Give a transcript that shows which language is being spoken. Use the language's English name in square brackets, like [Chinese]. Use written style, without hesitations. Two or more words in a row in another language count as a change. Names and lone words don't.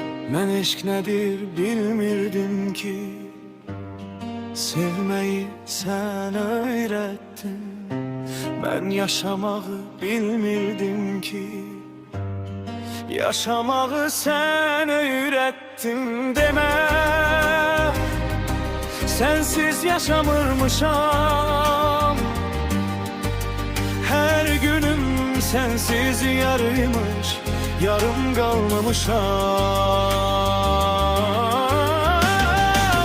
[Azerbaijani] Mən eşq nədir bilmirdim ki, sevməyi sən öyrətdin. Mən yaşamağı bilmirdim ki, yaşamağı sən öyrətdin. Demə, sensiz yaşamırmışam. [Turkish] Her günüm sensiz yarıymış, yarım kalmamışam.